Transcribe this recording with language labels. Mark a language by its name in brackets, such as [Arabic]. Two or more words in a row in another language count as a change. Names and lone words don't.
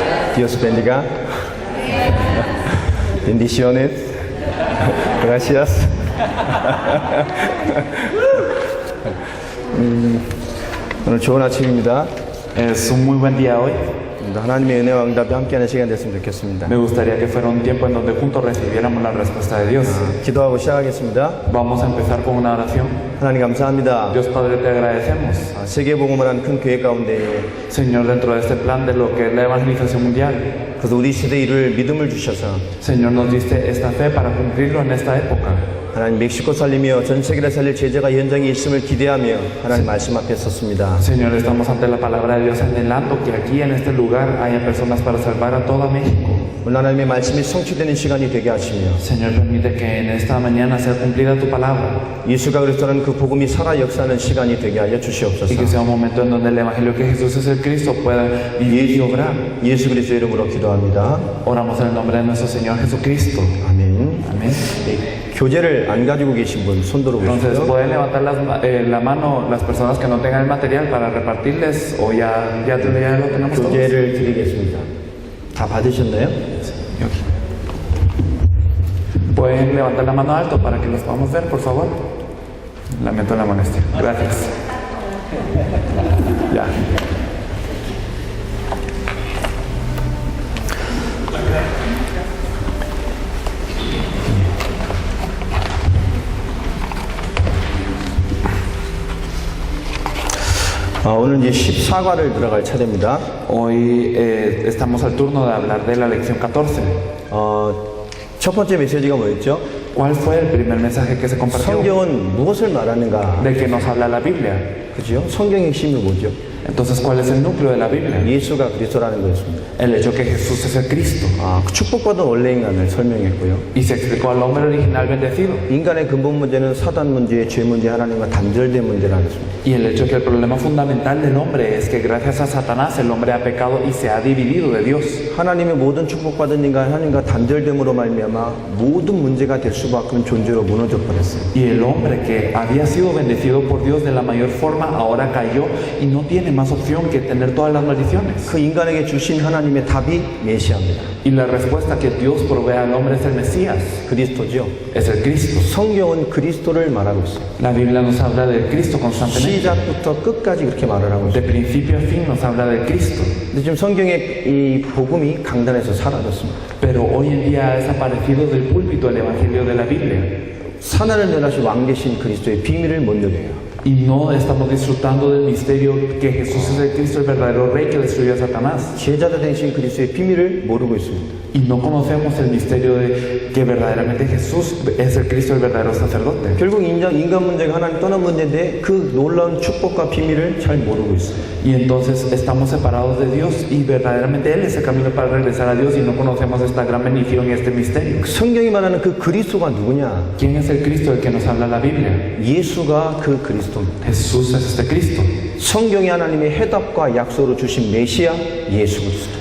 [Spanish] Dios bendiga. Bendiciones. Gracias. [Korean] 오늘 좋은 아침입니다. [Spanish] Es un muy buen día hoy. [Korean] 하나님의 은혜와 응답이 함께하는 시간 됐으면 좋겠습니다. [Spanish] Me gustaría que fuera un tiempo en donde juntos recibiéramos la respuesta de Dios. [Korean] 기도하고 시작하겠습니다. [Spanish] Vamos a empezar con una oración. [Korean] 하나님 감사합니다. [Spanish] Dios Padre, te agradecemos. [Korean] 세계복음을 하는 큰 교회 가운데 [Spanish] Señor, dentro de este plan de lo que es la evangelización mundial, [Korean] 그래서 우리 시대에 이룰 믿음을 주셔서 [Spanish] Señor, nos diste esta fe para cumplirlo en esta época. [Korean] 하나님 멕시코 살리며 전 세계를 살릴 제자가 현장에 있음을 기대하며 하나님 말씀 앞에 섰습니다. [Spanish] Señor, estamos ante la palabra de Dios anhelando que aquí en este lugar haya personas para salvar a toda México. [Korean] 오늘 하나님의 말씀이 성취되는 시간이 되게 하시며 [Spanish] Señor, permite que en esta mañana sea cumplida tu palabra [Korean] 예수가 그리스도라는 그 복음이 살아 역사하는 시간이 되게 하여 주시옵소서. [Spanish] y que sea un momento en donde el evangelio que Jesús es el Cristo pueda vivir y obrar. [Korean] 예수 그리스도 이름으로 기도합니다. [Spanish] Oramos en el nombre de nuestro Señor Jesucristo. [Korean] 아멘. [Spanish] Amén. [Korean] 교재를 안 가지고 계신 분 손 [Spanish] Entonces, [Korean] 들어보시죠. [Spanish] pueden levantar la mano las personas que no tengan el material para repartirles o ya lo tenemos todos. [Korean] 교재를 드리겠습니다. 다 받으셨나요? Yok이. [Spanish] Pueden levantar la mano alto para que los podamos ver, por favor. Lamento la molestia. Gracias. Ya. [Korean] 오늘 이제 14과를 들어갈 차례입니다. [Spanish] Hoy estamos al turno de hablar de la lección 14. [Korean] 첫 번째 메시지가 뭐였죠? [Spanish] ¿Cuál fue el primer mensaje que se compartió? [Korean] 성경은 무엇을 말하는가? [Spanish] ¿De qué nos habla la Biblia? [Korean] 그죠? 성경의 핵심이 뭐죠? [Spanish] Entonces, ¿cuál es el núcleo de la Biblia? [Korean] 예수가 그리스도라는 거였습니다. [Spanish] El hecho que Jesús es el Cristo. [Korean] 그 축복받은 원래 인간을 설명했고요. [Spanish] Y se explicó al hombre original bendecido. [Korean] 인간의 근본 문제는 사단 문제, 죄 문제, 하나님과 단절된 문제라는 것입니다. [Spanish] Y el hecho que el problema fundamental del hombre es que gracias a Satanás el hombre ha pecado y se ha dividido de Dios. [Korean] 하나님의 모든 축복받은 인간, 하나님과 단절됨으로 말미암아 모든 문제가 될 수밖에 없는 존재로 무너져 버렸어요. [Spanish] Y el hombre que había sido bendecido por Dios de la mayor forma ahora cayó y no tiene más opción que tener todas las maldiciones. [Korean] 그 인간에게 주신 하나님의 답이 메시아입니다. [Spanish] Y la respuesta que Dios provee al hombre es el Mesías, [Korean] 그리스도죠. [Spanish] es el Cristo. [Korean] 성경은 그리스도를 말하고 있어요. [Spanish] La Biblia nos habla del Cristo constantemente. [Korean] 시작부터 끝까지 그렇게 말을 하고 [Spanish] De [Korean] 있어요. [Spanish] principio a fin nos habla del Cristo. [Korean] 근데 지금 성경의 이 복음이 강단에서 사라졌습니다. [Spanish] Pero hoy en día ha desaparecido del púlpito el Evangelio de la Biblia. [Korean] 사나를 멸하신 왕 되신 그리스도의 비밀을 못 누려요. [Spanish] Y no estamos disfrutando del misterio que Jesús es el Cristo, el verdadero Rey que destruyó a Satanás. [Korean] 제자가 되신 그리스도의 비밀을 모르고 있습니다. [Spanish] Y no conocemos el misterio de que verdaderamente Jesús es el Cristo, el verdadero sacerdote. [Korean] 결국 인간 문제가 하나님 떠난 문제인데 그 놀라운 축복과 비밀을 잘 모르고 있어요. [Spanish] Y entonces estamos separados de Dios y verdaderamente Él es el camino para regresar a Dios y no conocemos esta gran bendición y este misterio. [Korean] 성경이 말하는 그 그리스도가 누구냐? [Spanish] ¿Quién es el Cristo del que nos habla la Biblia? [Korean] 예수가 그 그리스도입니다. [Spanish] Jesús es este Cristo. [Korean] 성경이 하나님의 해답과 약속으로 주신 메시아 예수 그리스도.